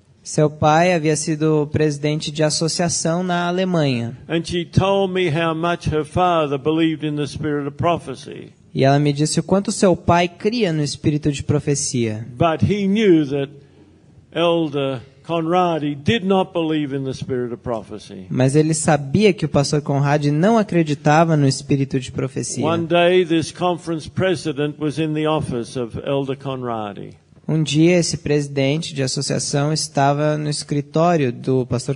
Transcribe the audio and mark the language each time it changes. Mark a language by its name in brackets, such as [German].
[Portuguese] Seu pai havia sido presidente de associação na Alemanha. [English] And she told me how much her father believed in the spirit of prophecy. [Portuguese] E ela me disse o quanto seu pai cria no espírito de profecia. [English] But he knew that Elder Conrad did not believe in the spirit of prophecy. [Portuguese] Mas ele sabia que o pastor Conrad não acreditava no espírito de profecia. [English] One day this conference president was in the office of Elder Conrad. [Portuguese] Um dia esse presidente de associação estava no escritório do pastor